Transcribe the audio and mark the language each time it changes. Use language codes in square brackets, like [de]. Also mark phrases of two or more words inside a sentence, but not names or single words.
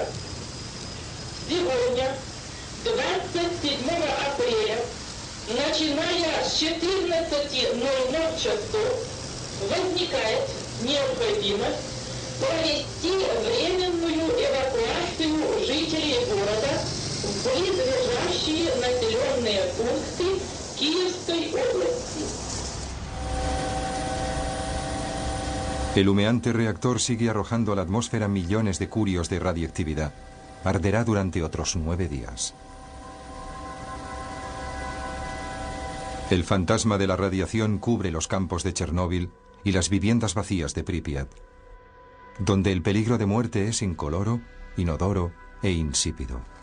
[ru] Сегодня, 27 апреля, начиная с 14:00 часов, возникает необходимость провести временную эвакуацию жителей города в близлежащие населенные пункты Киевской области. [es] El humeante reactor sigue arrojando a la atmósfera millones de curios de radiactividad. Arderá durante otros 9 días. El fantasma de la radiación cubre los campos de Chernóbil y las viviendas vacías de Pripyat, donde el peligro de muerte es incoloro, inodoro e insípido.